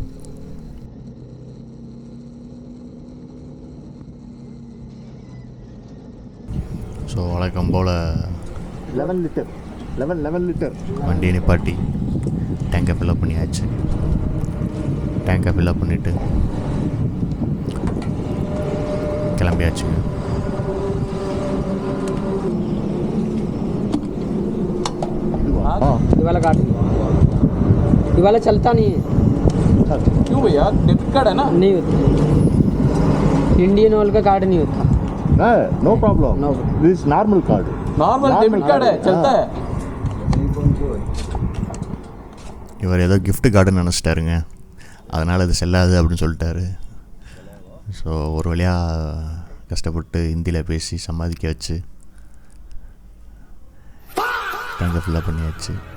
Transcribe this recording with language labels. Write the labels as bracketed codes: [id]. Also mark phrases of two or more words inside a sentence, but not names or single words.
[ta] ஸோ வழக்கம் போல் 11 லிட்டர் வண்டியை நிப்பாட்டி டேங்கை ஃபில்லப் பண்ணியாச்சு. டேங்கை ஃபில்லப் பண்ணிவிட்டு கிளம்பியாச்சுங்க. [hi] वाला कार्ड ये वाला चलता नहीं है। क्यों भैया? [en] debit card [hi] है ना? नहीं होता, इंडियन ऑयल का कार्ड नहीं होता। [en] No problem, नो This normal card. normal debit card [hi] है, चलता है. [ta] இவர் ஏதோ [en] gift cardன்னு [ta] நினச்சிட்டாருங்க. அதனால் இது செல்லாது அப்படின்னு சொல்லிட்டாரு. ஸோ ஒரு வழியாக கஷ்டப்பட்டு ஹிந்தியில் பேசி சம்பாதிக்க வச்சு டேங்கை ஃபில்லப் பண்ணியாச்சு.